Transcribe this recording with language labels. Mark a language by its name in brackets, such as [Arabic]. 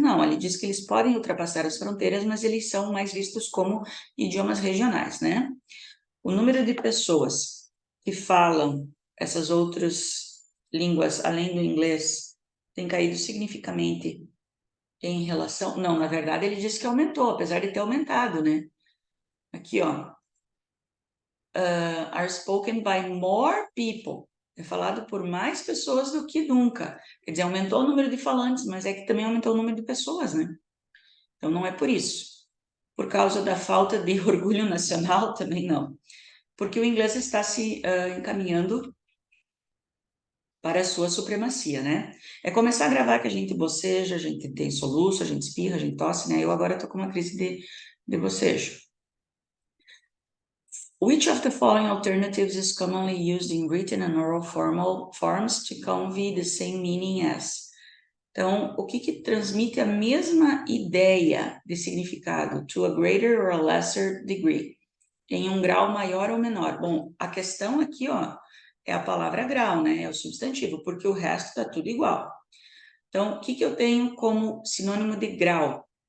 [Portuguese] Não, ele diz que eles podem ultrapassar as fronteiras, mas eles são mais vistos como idiomas regionais, né? O número de pessoas que falam essas outras línguas, além do inglês, tem caído significativamente em relação... Não, na verdade, ele disse que aumentou, apesar de ter aumentado, né? Aqui, ó. [English] Are spoken by more people. [Portuguese] É falado por mais pessoas do que nunca. Quer dizer, aumentou o número de falantes, mas é que também aumentou o número de pessoas, né? Então, não é por isso. Por causa da falta de orgulho nacional, também não. Porque o inglês está se encaminhando para a sua supremacia, né? É começar a gravar que a gente boceja, a gente tem soluço, a gente espirra, a gente tosse, né? Eu agora estou com uma crise de bocejo. [English] Which of the following alternatives is commonly used in written and oral forms to convey the same meaning as? [Portuguese] Então, o que transmite a mesma ideia de significado, [English] to a greater or a lesser degree, [Portuguese] em um grau maior ou menor? Bom, a questão aqui, ó, é a palavra grau, né? É o substantivo, porque o resto tá tudo igual. Então, o que eu tenho como sinônimo de grau?